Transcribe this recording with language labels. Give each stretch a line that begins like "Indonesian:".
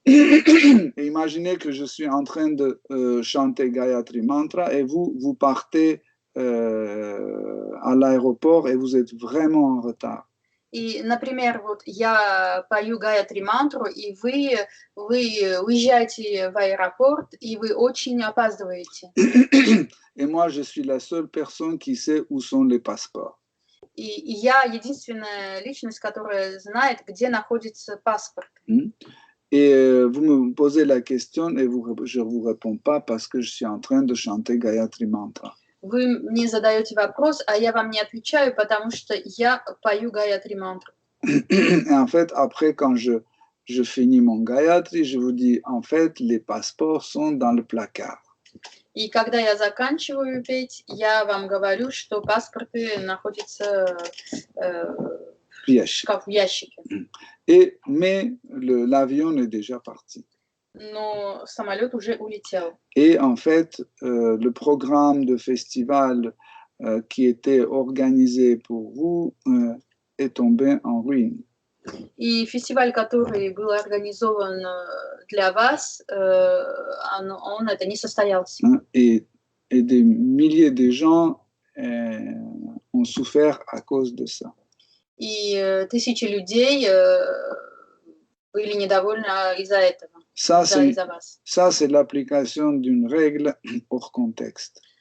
French: Imaginez que je suis en train de chanter Gayatri Mantra et vous partez à l'aéroport et vous êtes vraiment en retard.
Russian: И, например, вот я пою Гаятри мантру, и вы уезжаете в аэропорт, и вы очень опаздываете.
French: Et moi, je suis la seule personne qui sait où sont les passeports.
Russian: И я единственная личность, которая знает, где находится паспорт.
French: Et vous me posez la question et je ne vous réponds pas parce que je suis en train de chanter Gayatri Mantra.
Russian: Вы мне задаете вопрос, а я вам не отвечаю, потому что я пою Гаятри мантру.
French: En fait, après, quand je finis mon Gayatri, je vous dis, en fait, les passeports sont dans le placard.
Russian: И когда я заканчиваю петь, я вам говорю, что паспорты находятся в ящике.
French: Mais l'avion est déjà parti.
Russian: Но самолет уже улетел.
French: Et en fait, le programme de festival qui était organisé pour vous est tombé en ruine.
Russian: И фестиваль, который был организован для вас, он это не состоялся.
French: Et des milliers de gens ont souffert à cause de ça.
Russian: И тысячи людей были недовольны из-за этого.
French: Ça, c'est l'application d'une règle hors contexte.